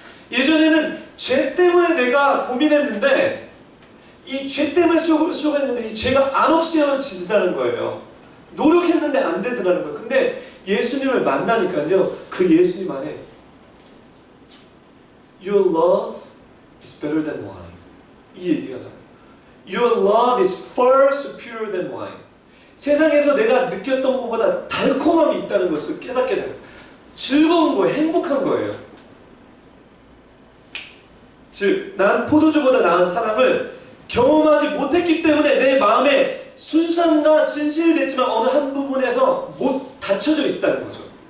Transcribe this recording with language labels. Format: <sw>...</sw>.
<ko>예전에는 죄 때문에 내가 고민했는데, 이 죄 때문에 수고했는데 이 죄가 안 없어지다는 거예요. 노력했는데 안 되더라는 거예요. 근데 예수님을 만나니까요, 그 예수님 안에</ko> <en>Your love is better than wine.</en> <ko>이 얘기가 나와요.</ko> <en>Your love is far superior than wine.</en> <ko>세상에서 내가 느꼈던 것보다 달콤함이 있다는 것을 깨닫게 돼요. 즐거운 거예요. 행복한 거예요. 즉, 난 포도주보다 나은 사랑을 경험하지 못했기 때문에 내 마음에 순수함과 진실이 됐지만 어느 한 부분에서 못 닫혀져 있다는 거죠.</ko>